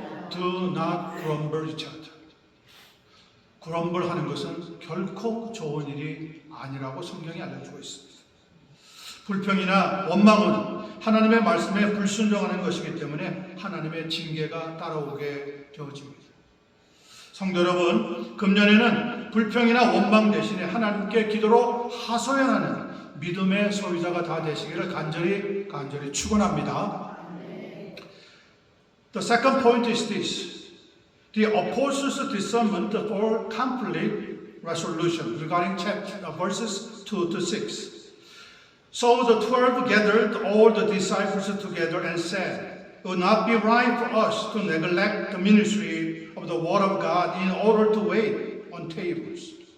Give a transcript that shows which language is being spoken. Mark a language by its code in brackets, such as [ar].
[en] Do not grumble each other. [ko] grumble 하는 것은 결코 좋은 일이 아니라고 성경이 알려주고 있습니다. 불평이나 원망은 하나님의 말씀에 불순종하는 것이기 때문에 하나님의 징계가 따라오게 되어집니다. 성도 여러분, 금년에는 불평이나 원망 대신에 하나님께 기도로 하소연하는 믿음의 소유자가 다 되시기를 간절히 축원합니다. [en] The second point is this. The apostles' discernment for conflict resolution regarding verses 2 to 6. So the 12 gathered all the disciples together and said, it would not be right for us to neglect the ministry of the word of God in order to wait on tables.